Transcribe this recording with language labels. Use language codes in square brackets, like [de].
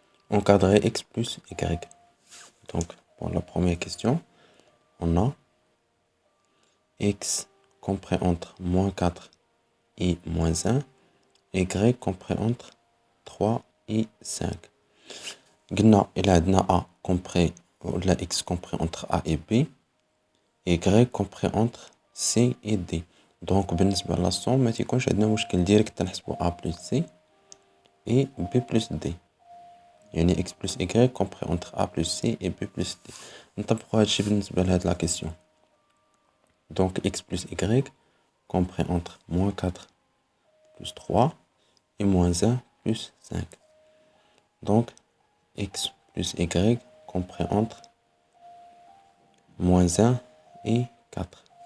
[fr] Encadrer x plus y. Donc pour la première question, on a x compris entre moins 4 et moins 1, y compris entre 3 et 5. [ar] قلنا إلا عندنا [fr] a compris ولا x compris entre a et b, y compris entre c et d. [ar] دونك بالنسبة للصوم ما تيكونش عندنا مشكل ديريكت تنحسبو a plus c et b plus d. [fr] يعني x plus y compris entre a plus c et b plus d. [ar] نطبقو هادشي بالنسبة لهاد لا كيسيون. [fr] Donc x plus y compris entre moins 4 plus 3 et moins 1 plus 5. Donc x plus y compris entre moins 1 et 4.